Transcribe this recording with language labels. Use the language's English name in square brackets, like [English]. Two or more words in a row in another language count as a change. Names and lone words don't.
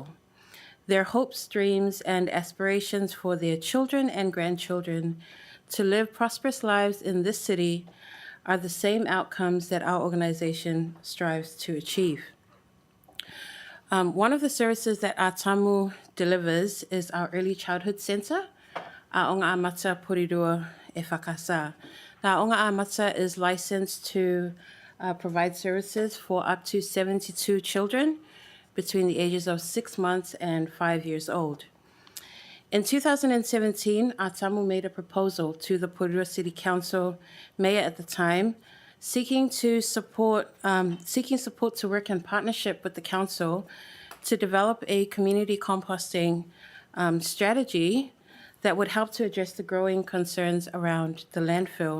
[English] Their hopes, dreams, and aspirations for their children and grandchildren to live prosperous lives in this city are the same outcomes that our organization strives to achieve. One of the services that Atamu delivers is our Early Childhood Centre, Aonga Amata Porirua E Whakasa. Now, Aonga Amata is licensed to provide services for up to 72 children between the ages of 6 months and 5 years old. In 2017, Atamu made a proposal to the Porirua City Council mayor at the time, seeking support to work in partnership with the council to develop a community composting strategy that would help to address the growing concerns around the landfill.